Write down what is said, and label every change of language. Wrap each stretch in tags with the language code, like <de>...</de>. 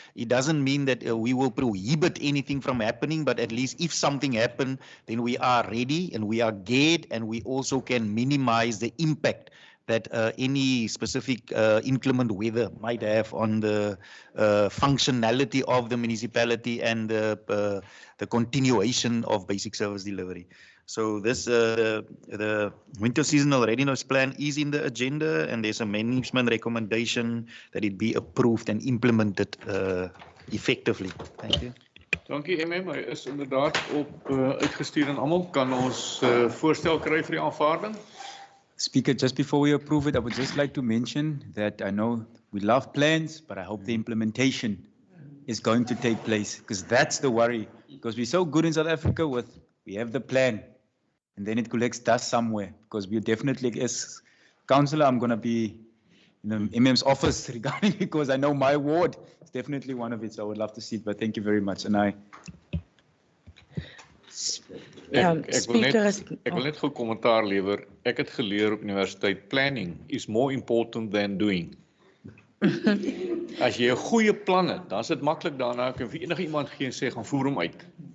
<en>It doesn't mean that we will prohibit anything from happening, but at least if something happens, then we are ready and we are geared, and we also can minimize the impact that any specific inclement weather might have on the functionality of the municipality and the continuation of basic service delivery. So this the winter seasonal readiness plan is in the agenda, and there's a management recommendation that it be approved and implemented effectively. Thank you.</en> <af>Dankie MM, hy is inderdaad op uitgestuur aan almal. Kan ons voorstel kry vir die aanvaarding?</af> <en>Speaker, just before we approve it, I would just like to mention that I know we love plans, but I hope the implementation is going to take place, because that's the worry. Because we're so good in South Africa we have the plan, and then it collects dust somewhere. Because we definitely, as councillor, I'm going to be in the MM's office regarding, because I know my ward is definitely one of it. So I would love to see it, but thank you very much. And</en> <af>Ek wil net gou kommentaar lewer. Ek het geleer op universiteit,</af> <en>planning is more important than doing.</en> <af>As jy 'n goeie plan het, dan is dit maklik daarna kan vir enige iemand gee en sê gaan voer hom uit.</af>